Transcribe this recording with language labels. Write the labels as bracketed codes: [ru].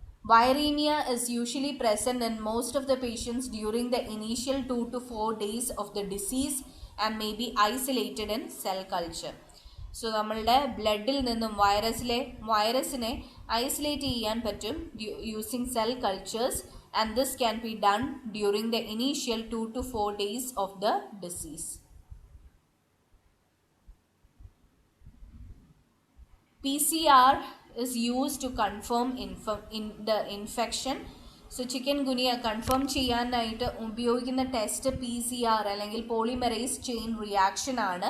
[en] Viremia is usually present in most of the patients during the initial 2 to 4 days of the disease and may be isolated in cell culture. [ml] So നമ്മളുടെ ബ്ലഡിൽ നിന്നും വൈറസിനെ isolate ചെയ്യാൻ പറ്റും [en] Using cell cultures, and this can be done during the initial 2 to 4 days of the disease. PCR is used to confirm in the infection. [ml] So chicken ഗുനിയ confirm ചെയ്യാനായിട്ട് ഉപയോഗിക്കുന്ന test PCR അല്ലെങ്കിൽ polymerise chain reaction ആണ്.